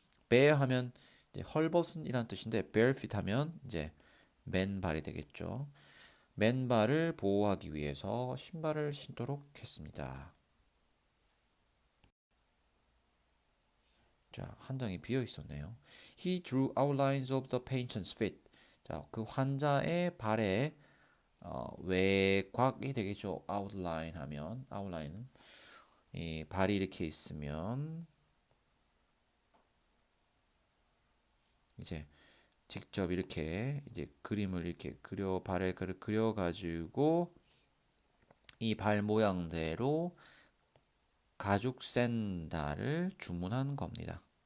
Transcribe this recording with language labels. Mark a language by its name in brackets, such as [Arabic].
[Korean] bare 하면 이제 헐벗은이라는 뜻인데 bare feet 하면 이제 맨발이 되겠죠. 맨발을 보호하기 위해서 신발을 신도록 했습니다. 자, 한 장이 비어 있었네요. [English] He drew outlines of the patient's feet. [Korean] 자, 그 환자의 발에 외곽이 되겠죠. outline 하면 outline은 이 발이 이렇게 있으면 이제 직접 이렇게 이제 그림을 이렇게 발에 그려 가지고 이 발 모양대로 가죽 샌들을 주문한 겁니다.